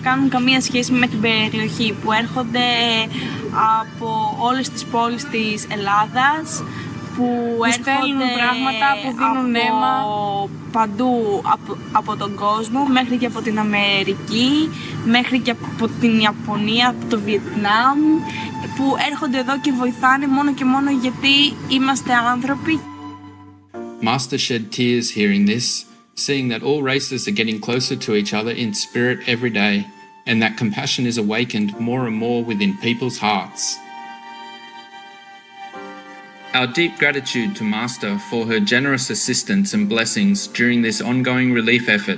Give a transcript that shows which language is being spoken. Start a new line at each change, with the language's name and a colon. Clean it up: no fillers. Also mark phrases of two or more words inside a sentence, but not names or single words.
Greek: κάνουν καμία σχέση με την περιοχή, που έρχονται από όλες τις πόλεις της Ελλάδας, που έρχονται πράγματα, που δίνουν αίμα παντού από τον κόσμο, μέχρι και από την Αμερική, μέχρι και από την Ιαπωνία, από το Βιετνάμ, που έρχονται εδώ και βοηθάνε μόνο και μόνο γιατί είμαστε άνθρωποι.
English: Master shed tears hearing this, seeing that all races are getting closer to each other in spirit every day, and that compassion is awakened more and more within people's hearts. Our deep gratitude to Master for her generous assistance and blessings during this ongoing relief effort.